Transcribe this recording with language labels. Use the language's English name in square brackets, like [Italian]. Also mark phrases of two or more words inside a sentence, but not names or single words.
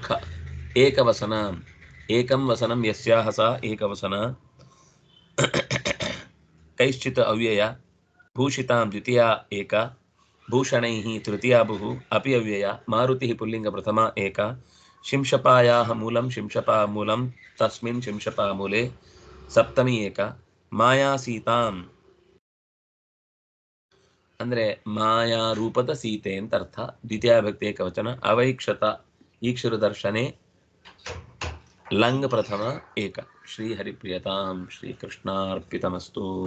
[Sanskrit] ಏಕವಸನ, ಏಕಂ ವಸನಂ ಯಸ್ಯಾಹ ಸಾ ಏಕವಸನ. ಕೈಶ್ಚಿತ್ ಅವ್ಯಯ, ಭೂಷಿತಾಂ ದ್ವಿತೀಯ ಏಕ, ಭೂಷಣೈಃ ತೃತೀಯ ಬಹು, ಅಪಿ ಅವ್ಯಯ. ಮಾರುತಿ ಪುಲ್ಲಿಂಗ ಪ್ರಥಮ ಏಕ, ಶಿಂಶಪಾಯಾಹ ಮೂಲಂ ಶಿಂಶಪಾ ಮೂಲಂ ತಸ್ಮಿನ್ ಶಿಂಶಪಾ ಮೂಲೆ ಸಪ್ತಮಿ ಏಕ. ಮಾಯಾ ಸೀತಾಂ [Kannada] ಅಂದ್ರೆ ಮಾಯಾ ರೂಪದ ಸೀತೆ ಅಂತ ಅರ್ಥ. [Sanskrit] ದ್ವಿತೀಯ ಭಕ್ತಿ ಏಕವಚನ. ಅವೈಕ್ಷತ ಈಕ್ಷರು ದರ್ಶನೆ. ಲಂಗ್ ಪ್ರಥಮ ಏಕ. ಶ್ರೀ ಹರಿಪ್ರಿಯತಾಂ ಶ್ರೀಕೃಷ್ಣಾರ್ಪಿತಮಸ್ತು.